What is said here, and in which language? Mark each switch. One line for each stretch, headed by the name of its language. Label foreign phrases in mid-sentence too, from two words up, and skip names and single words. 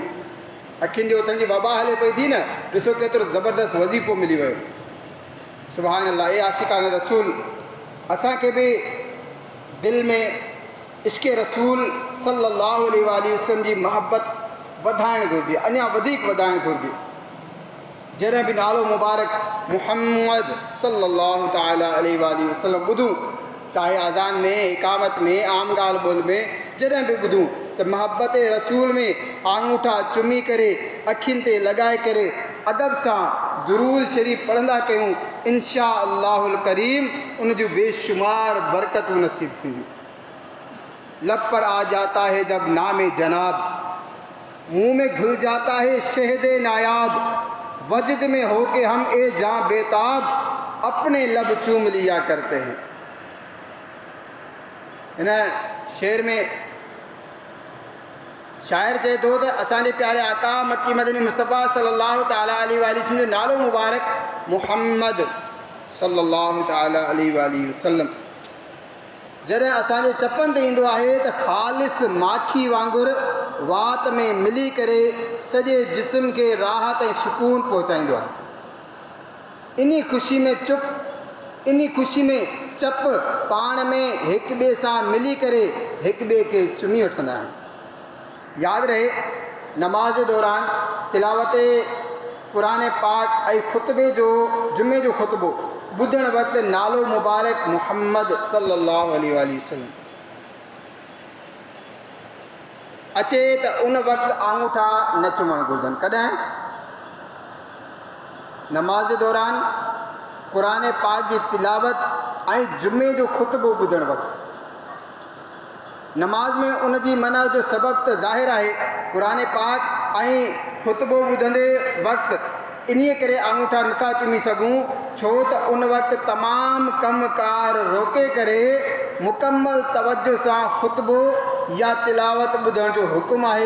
Sindhi: अखियुनि जे उथण जी वबा हले पई थी न, ॾिसो केतिरो ज़बरदस्त वज़ीफ़ो मिली वियो।
Arabic: سبحان الله.
Sindhi: ए आशिक़ान रसूल, असांखे बि दिलि में इश्क़ रसूल
Arabic: صلى الله عليه وسلم
Sindhi: जी महबत वधाइणु घुरिजे, अञा वधीक वधाइणु घुरिजे। जॾहिं बि नालो मुबारक मुहम्मद
Arabic: صلى الله تعالى عليه وسلم
Sindhi: ॿुधूं, चाहे अज़ान में, इकामत में, आम ॻाल्हि ॿोल में, जॾहिं बि ॿुधूं त महबत रसूल में आङूठा चुमी करे अखियुनि ते लॻाए करे अदब सां दुरूद शरीफ़ पढ़ंदा कयूं,
Arabic: إن شاء الله الكريم
Sindhi: उन जूं बेशुमार बरकतूं नसीब थींदियूं।
Urdu: لب پر آ جاتا ہے جب نام جناب، منہ میں گھل جاتا ہے شہد نایاب، وجد میں ہو کے ہم اے جاں بیتاب، اپنے لب چوم لیا کرتے ہیں.
Sindhi: इन शेर में शाइर चए थो त असांजे प्यारे आका मक्की मदनी मुस्तफ़ा
Arabic: صلى الله تعالى عليه وسلم
Sindhi: जो नालो मुबारक मुहम्मद
Arabic: صلى الله تعالى عليه وسلم
Sindhi: जॾहिं असांजे चपनि ते ईंदो आहे त ख़ालिस माखी वांगुरु वात में मिली करे सॼे जिस्म खे राहत ऐं सुकून पहुचाईंदो आहे। इन ख़ुशी में चप पाण में हिक ॿिए सां मिली करे हिक ॿिए खे चुमी वठंदा आहिनि। यादि रहे, नमाज़ दौरान तिलावत क़ुरान पाक ऐं ख़ुतबे जो जुमे जो ख़ुतबो ॿुधण वक़्तु नालो मुबारक मुहम्मद
Arabic: صلى الله عليه وسلم
Sindhi: अचे त उन वक़्तु आङूठा न चुमणु घुरिजनि। कॾहिं? नमाज़ दौरान क़ुरान पाक जी तिलावत ऐं जुमे जो ख़ुतबो ॿुधण वक़्तु। नमाज में उन जी मना जो सबबु त ज़ाहिर आहे, क़ुरान पाक ऐं ख़ुतबो ॿुधंदे वक़्तु इन्हीअ करे आङूठा नथा चुमी सघूं, छो त उन वक़्तु तमामु कमकार रोके करे मुकमल तवजो सां ख़ुतबो या तिलावत ॿुधण जो हुकुम आहे।